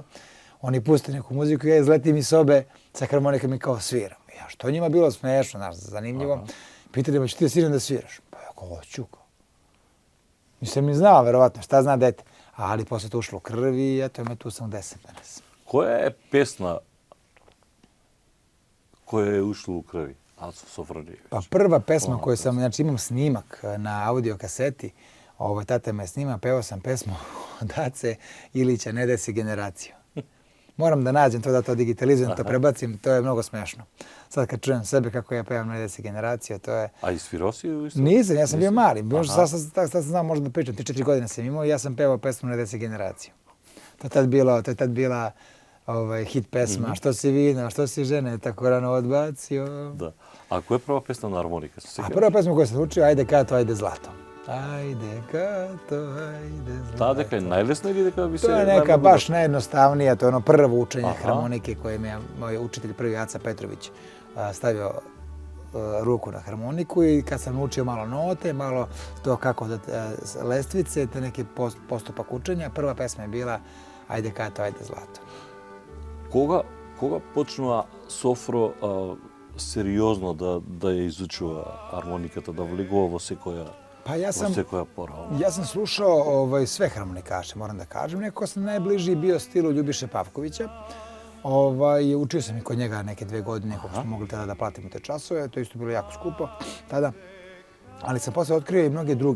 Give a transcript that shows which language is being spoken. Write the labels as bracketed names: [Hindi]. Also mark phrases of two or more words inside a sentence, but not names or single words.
[Serbian] Oni puste neku muziku i ja izletim iz sobe sa harmonikama i kao sviram. Ja, što njima bilo smešno, znaš, zanimljivo. Pitali me, ću ti da sviram da sviraš? Pa ja kao, hoću. Nisam ni znao, verovatno, šta zna dete. Ali posle to ušlo u krvi i eto me tu sam 10 danas. [Macedonian] Која е песна која е ушло у крви? Ацо Софрониевич. [Serbian] Pa prva pesma koju sam, znači imam snimak na audio kaseti, tata me snima, pevao sam pesmu od Ace Ilića, Ne desi generaciju. Moram da nađem to, da to digitalizujem, to prebacim, to je mnogo smešno. Sad kad čujem sebe kako ja pevam Ne desi generaciju, to je... [Macedonian] A isvirao si ju isto? [Serbian] Nisam, ja sam bio mali. Sad sam znao možda da pričam, 3-4 godine sam imao i ja sam pevao pesmu Ne desi generaciju. To je tad bila hit pesma, što si vino, što si žene, tako rano odbacio. Da. [Macedonian] A koja je prva pesma na harmonika? [Serbian] A prva pesma koju sam učio, Ajde Kato, ajde zlato. Ajde Kato, ajde zlato. [Macedonian] Ta дека е најлесна или дека би се... [Serbian] To je neka baš najjednostavnija, to je ono prvo učenje harmonike koje mi je moj učitelj prvi Aca Petrović stavio ruku na harmoniku i kad sam učio malo note, malo to kako da lestvice, te neki postupak učenja, prva pesma je bila Ajde Kato, ajde zlato. [Macedonian] Кога почнува Софро сериозно да ја изучува армониката, да влегува во секоја [Serbian] Pa ja sam, [Macedonian] пора. [Serbian] ja sam slušao sve harmonikaše, moram da kažem. Nekako sam najbliži bio stilu Ljubiše Pavkovića. Učio sam i kod njega neke 2 godine, kako smo mogli tada da platimo te časove. To je isto bilo jako skupo tada. Ali sam posle otkrio i mnoge druge.